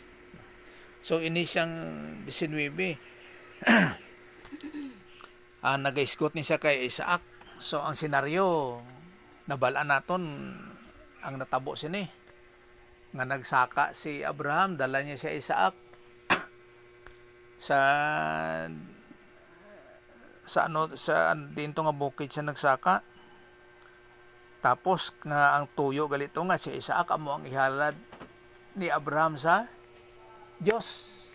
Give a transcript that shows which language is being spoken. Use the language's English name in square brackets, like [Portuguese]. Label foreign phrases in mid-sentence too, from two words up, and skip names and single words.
[Hiligaynon] So ini siyang 19. Nag-isgot ni siya kay Isaac. So ang senaryo nabalaan naton ang natabo sini nga nagsaka si Abraham, dala niya si Isaac sa dinto nga bukid siya nagsaka. Tapos nga ang tuyo galito nga si Isaac amo ang ihalad ni Abraham sa Dios.